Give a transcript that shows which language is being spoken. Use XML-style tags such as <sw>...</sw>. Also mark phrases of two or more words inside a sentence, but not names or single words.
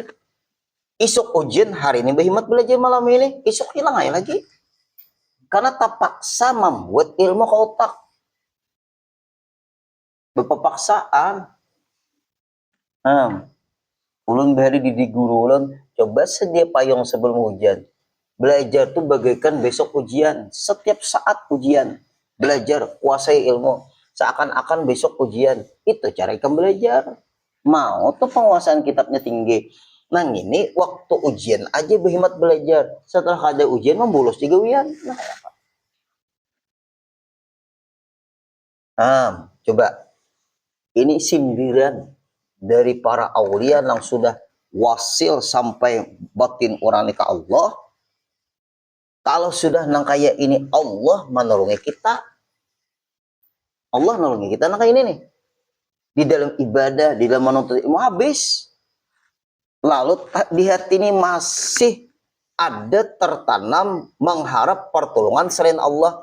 <bjn>Isuk ujian hari ini berhimat belajar malam ini, isuk hilang aja lagi.</bjn> <id>Karena terpaksa membuat ilmu ke otak. Berpaksaan.</id> <bjn>Ulun bahari didik guru ulun, coba sedia payung sebelum hujan.</bjn> <id>Belajar tuh bagaikan besok ujian. Setiap saat ujian. Belajar, kuasai ilmu. Seakan-akan besok ujian. Itu cara ikan belajar. Mau tuh penguasaan kitabnya tinggi. Nah ini waktu ujian aja berhemat belajar.</id> <bjn>Setelah ada ujian membolos juga wian.</bjn> <id>Coba. Ini sindiran dari para aulia yang sudah wasil sampai batin orang ke Allah.</id> <bjn>Kalau sudah nang kayak ini Allah menolongi kita. Allah menolongi kita nang kayak ini nih.</bjn> <id>Di dalam ibadah, di dalam menuntut ilmu habis. Lalu di hati ini masih ada tertanam mengharap pertolongan selain Allah.</id>